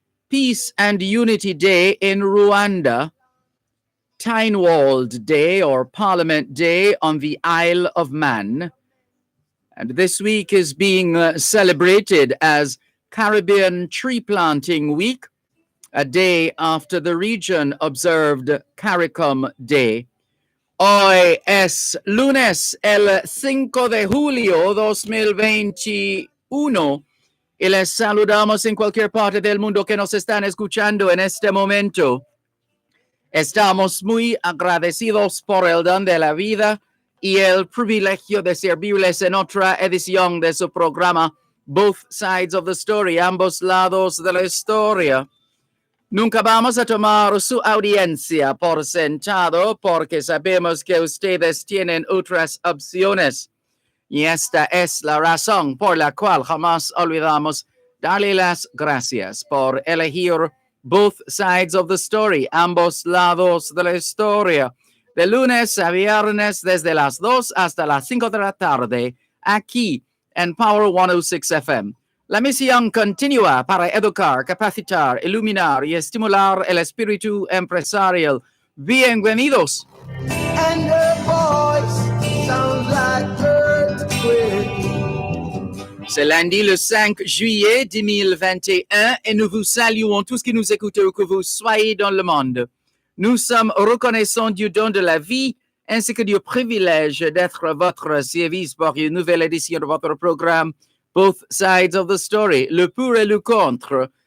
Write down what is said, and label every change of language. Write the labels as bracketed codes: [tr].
[en] Peace and Unity Day in Rwanda. Tynwald Day, or Parliament Day, on the Isle of Man. And this week is being celebrated as Caribbean Tree Planting Week, a day after the region observed CARICOM Day. [es] Hoy es lunes, el 5 de julio 2021, y les saludamos en cualquier parte del mundo que nos están escuchando en este momento. Estamos muy agradecidos por el don de la vida y el privilegio de servirles en otra edición de su programa Both Sides of the Story, ambos lados de la historia. Nunca vamos a tomar su audiencia por sentado porque sabemos que ustedes tienen otras opciones. Y esta es la razón por la cual jamás olvidamos darle las gracias por elegir Both Sides of the Story, ambos lados de la historia, de lunes a viernes desde las 2 hasta las 5 de la tarde, aquí en Power 106 FM. La misión continúa para educar, capacitar, iluminar y estimular el espíritu empresarial. Bienvenidos. [en] And her voice sounds like earthquake. [fr] C'est lundi le 5 juillet 2021 et nous vous saluons tous qui nous écoutez où que vous soyez dans le monde. Nous sommes reconnaissants du don de la vie ainsi que du privilège d'être à votre service pour une nouvelle édition de votre programme Both Sides of the Story, le pour et le contre.